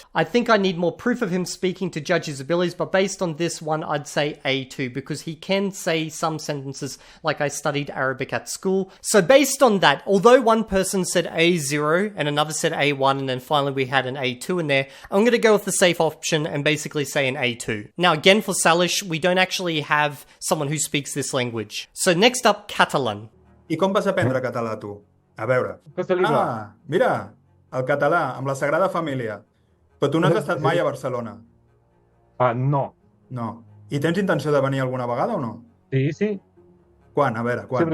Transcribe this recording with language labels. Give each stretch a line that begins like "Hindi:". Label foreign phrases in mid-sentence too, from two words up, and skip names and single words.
English: I think I need more proof of him speaking to judge his abilities, but based on this one, I'd say A2, because he can say some sentences like I studied Arabic at school. So based on that, although one person said A0 and another said A1, and then finally we had an A2 in there, I'm going to go with the safe option and basically say an A2. Now again, for Salish, we don't actually have someone who speaks this language. So next up, Catalan.
Catalan: I com vas aprendre català, tu? A veure. Mira, el català, amb la Sagrada Família. Però tu no has estat mai a Barcelona? No. No. I tens intenció de venir alguna vegada o no? Sí. Quan? A veure, quan?